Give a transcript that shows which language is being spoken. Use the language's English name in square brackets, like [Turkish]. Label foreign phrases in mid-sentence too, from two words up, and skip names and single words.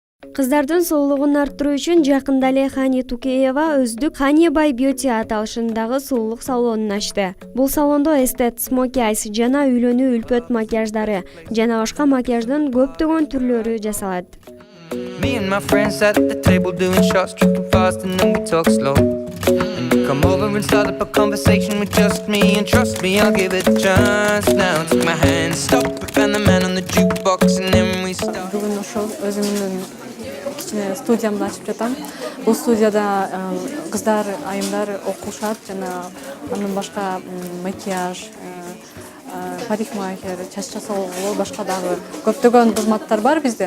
[Kyrgyz] Кыздардын сулуулугун арттыруу үчүн жакында эле Хани Тукеева өздүк Хани Бай Beauty аталышындагы сулуулук салонун ачты. Бул салондо эстет, [English] smoky eyes [Kyrgyz] жана үйлөнүү үлпөт макияждары жана башка макияждын көптөгөн түрлөрү жасалат. [English] Me and my friends at the table doing shots, tripping fast and then we talk slow. And you come over and start up a conversation with just me, and trust me, I'll give it a chance. Now take my hand, stop, and the man on the jukebox, and then we start. [Kyrgyz] Бүгүн ошол өзүмдүн кичине студиямды ачып жатам. Бул студияда кыздар, айымдар окушат жана андан башка макияж, парикмахер, чач жасоого, башка дагы көптөгөн кызматтар бар бизде.